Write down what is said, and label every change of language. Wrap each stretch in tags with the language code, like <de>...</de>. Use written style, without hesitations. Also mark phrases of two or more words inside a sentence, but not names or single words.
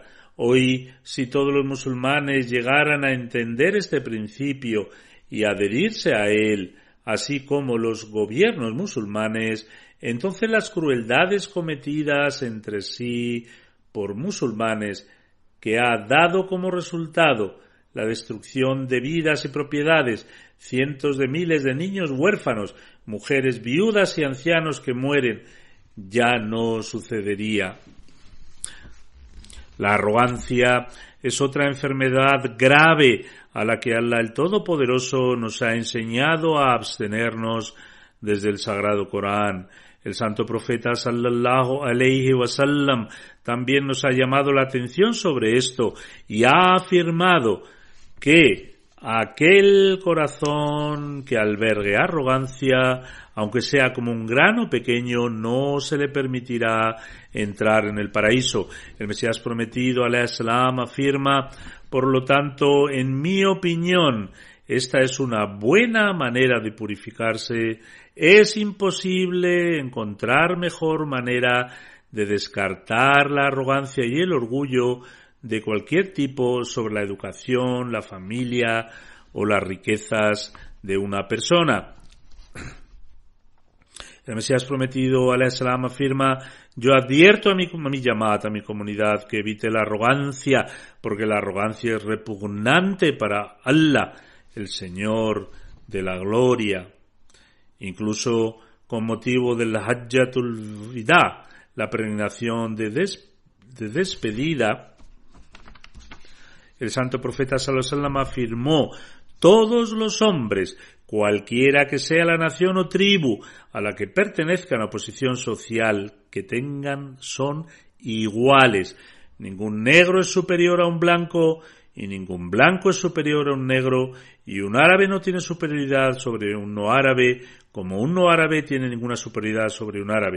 <es>Hoy, si todos los musulmanes llegaran a entender este principio y adherirse a él, así como los gobiernos musulmanes, entonces las crueldades cometidas entre sí por musulmanes, que ha dado como resultado la destrucción de vidas y propiedades, cientos de miles de niños huérfanos, mujeres viudas y ancianos que mueren, ya no sucedería. La arrogancia es otra enfermedad grave a la que Allah el Todopoderoso nos ha enseñado a abstenernos desde el Sagrado Corán. El santo profeta</es> <ar>صلى الله عليه وسلم</ar> <es>también nos ha llamado la atención sobre esto y ha afirmado que aquel corazón que albergue arrogancia, aunque sea como un grano pequeño, no se le permitirá entrar en el paraíso. El Mesías prometido</es> <ar>عليه السلام</ar> <es>afirma: por lo tanto, en mi opinión, esta es una buena manera de purificarse. Es imposible encontrar mejor manera de descartar la arrogancia y el orgullo de cualquier tipo sobre la educación, la familia o las riquezas de una persona. El Mesías prometido</es> <ar>عليه السلام</ar> <es>afirma: yo advierto a mi Jamaat, a mi comunidad, que evite la arrogancia, porque la arrogancia es repugnante para Allah, el Señor de la gloria. Incluso con motivo del</es> <ar>حجة الوداع,</ar> <es>la peregrinación de despedida, el santo profeta</es> <ar>صلى الله عليه وسلم</ar> <es>afirmó: todos los hombres, cualquiera que sea la nación o tribu a la que pertenezcan a posición social que tengan, son iguales. Ningún negro es superior a un blanco y ningún blanco es superior a un negro, y un árabe no tiene superioridad sobre un no árabe, como un no árabe tiene ninguna superioridad sobre un árabe.</es>